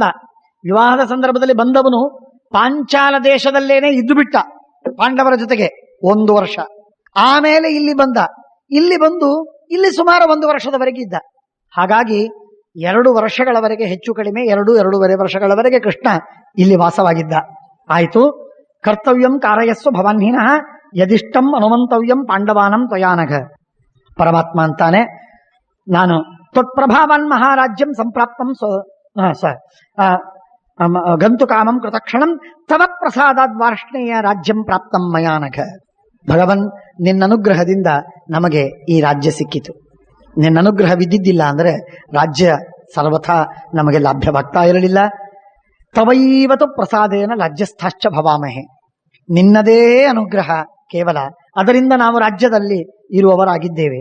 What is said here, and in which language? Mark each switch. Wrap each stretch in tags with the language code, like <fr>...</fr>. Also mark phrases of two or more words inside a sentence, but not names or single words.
<kn>ವಿವಾಹದ ಸಂದರ್ಭದಲ್ಲಿ ಬಂದವನು ಪಾಂಚಾಲ ದೇಶದಲ್ಲೇನೆ ಇದ್ದು ಬಿಟ್ಟ ಪಾಂಡವರ ಜೊತೆಗೆ 1 ವರ್ಷ. ಆಮೇಲೆ ಇಲ್ಲಿ ಬಂದ. ಇಲ್ಲಿ ಬಂದು ಇಲ್ಲಿ ಸುಮಾರು 1 ವರ್ಷದವರೆಗೆ ಇದ್ದ. ಹಾಗಾಗಿ 2 ವರ್ಷಗಳವರೆಗೆ, ಹೆಚ್ಚು ಕಡಿಮೆ 2-2.5 ವರ್ಷಗಳವರೆಗೆ ಕೃಷ್ಣ ಇಲ್ಲಿ ವಾಸವಾಗಿದ್ದ. ಆಯ್ತು.</kn> <sa>ಕರ್ತವ್ಯಂ ಕಾರಯಸ್ವ ಭವಾನ್ಹಿನಃ ಯದಿಷ್ಟಂ ಅನುಮಂತವ್ಯಂ ಪಾಂಡವಾನಂ ತ್ವಯಾನಘ.</sa> <kn>ಪರಮಾತ್ಮ ಅಂತಾನೆ, ನಾನು</kn> <sa>ತ್ವತ್ಪ್ರಭಾವಾನ್ ಮಹಾರಾಜ್ಯಂ ಸಂಪ್ರಾಪ್ತಂ ಗಂತು ಕಾಮಂ ಕೃತಕ್ಷಣಂ ತವ ಪ್ರಸಾದಾದ್ ವಾರ್ಷ್ಣೇಯ ರಾಜ್ಯಂ ಪ್ರಾಪ್ತಂ ಮಯಾನಘ.</sa> <kn>ಭಗವನ್, ನಿನ್ನ ಅನುಗ್ರಹದಿಂದ ನಮಗೆ ಈ ರಾಜ್ಯ ಸಿಕ್ಕಿತು. ನಿನ್ನ ಅನುಗ್ರಹವಿದ್ದಿದ್ದಿಲ್ಲ ಅಂದರೆ ರಾಜ್ಯ ಸರ್ವಥಾ ನಮಗೆ ಲಭ್ಯವಾಗ್ತಾ ಇರಲಿಲ್ಲ.</kn> <sa>ತವೈವತು ಪ್ರಸಾದೇನ ರಾಜ್ಯಸ್ಥಾಶ್ಚ ಭವಾಮಹೆ.</sa> <kn>ನಿನ್ನದೇ ಅನುಗ್ರಹ ಕೇವಲ, ಅದರಿಂದ ನಾವು ರಾಜ್ಯದಲ್ಲಿ ಇರುವವರಾಗಿದ್ದೇವೆ.</kn>